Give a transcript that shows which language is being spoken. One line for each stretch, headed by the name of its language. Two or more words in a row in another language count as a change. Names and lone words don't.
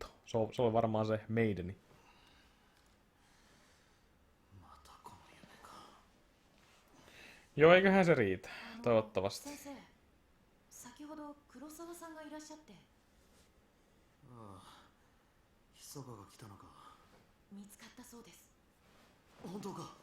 Finnish: Se oli varmaan se meideni. Joo, eiköhän se riitä. Toivottavasti.
Japanese: 先生、先ほど黒沢さんがいらっしゃって。ああ、密かが来たのか。見つかったそうです。本当か。